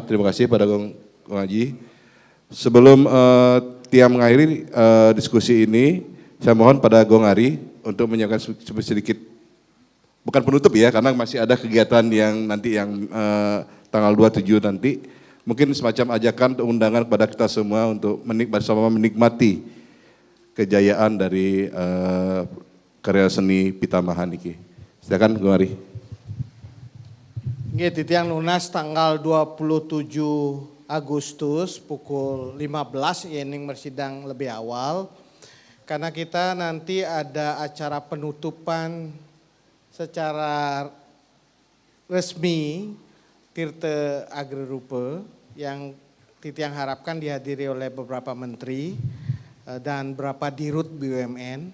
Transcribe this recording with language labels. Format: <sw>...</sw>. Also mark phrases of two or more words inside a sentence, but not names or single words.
<id>Terima kasih pada Gong Haji. Sebelum Tia mengakhiri diskusi ini, saya mohon pada Gong Ari untuk menyiapkan sedikit, bukan penutup ya, karena masih ada kegiatan yang nanti yang tanggal 27 nanti, mungkin semacam ajakan untuk undangan kepada kita semua untuk bersama menikmati kejayaan dari karya seni Pitamaha niki. Silakan Gong Ari. Nggih,</id> <ban>titiang lunas</ban> <id>tanggal 27 Agustus pukul 15 yening bersidang lebih awal. Karena kita nanti ada acara penutupan secara resmi Tirta Agra Rupa yang titiang harapkan dihadiri oleh beberapa menteri dan beberapa dirut BUMN.</id>